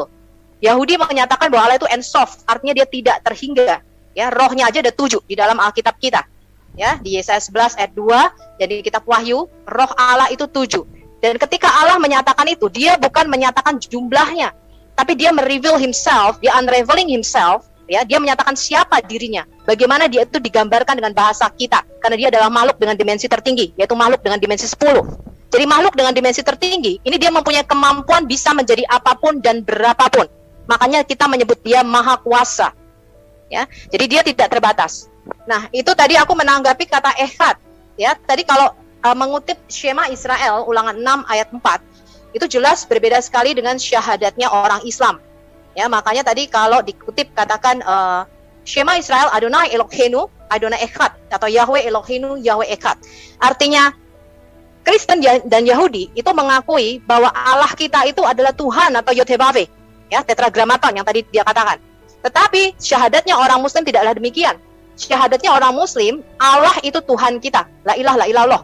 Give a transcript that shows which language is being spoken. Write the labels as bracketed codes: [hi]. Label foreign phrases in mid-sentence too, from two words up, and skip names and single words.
[id] Yahudi menyatakan bahwa Allah itu ensof, artinya dia tidak terhingga. Ya, rohnya aja ada 7 di dalam Alkitab kita. Ya, di Yesaya 11 ayat 2, jadi kitab Wahyu, roh Allah itu 7. Dan ketika Allah menyatakan itu, dia bukan menyatakan jumlahnya, tapi dia [en] mereveal himself, [id] dia [en] unraveling himself, [id] ya, dia menyatakan siapa dirinya, bagaimana dia itu digambarkan dengan bahasa kita, karena dia adalah makhluk dengan dimensi tertinggi, yaitu makhluk dengan dimensi 10. Jadi makhluk dengan dimensi tertinggi, ini dia mempunyai kemampuan bisa menjadi apapun dan berapapun. Makanya kita menyebut dia maha kuasa. Ya, jadi dia tidak terbatas. Nah, itu tadi aku menanggapi kata echad. Ya, tadi kalau mengutip Shema Israel, ulangan 6 ayat 4, itu jelas berbeda sekali dengan syahadatnya orang Islam. Ya, makanya tadi kalau dikutip katakan [he] Shema Israel Adonai Eloheinu, Adonai echad, [id] atau [he] Yahweh Eloheinu, Yahweh echad. [id] Artinya Kristen dan Yahudi itu mengakui bahwa Allah kita itu adalah Tuhan atau Yod-Heh-Vav-Veh, ya, tetragrammaton yang tadi dia katakan. Tetapi syahadatnya orang Muslim tidaklah demikian. Syahadatnya orang Muslim, Allah itu Tuhan kita, [ar] la ilaha illallah.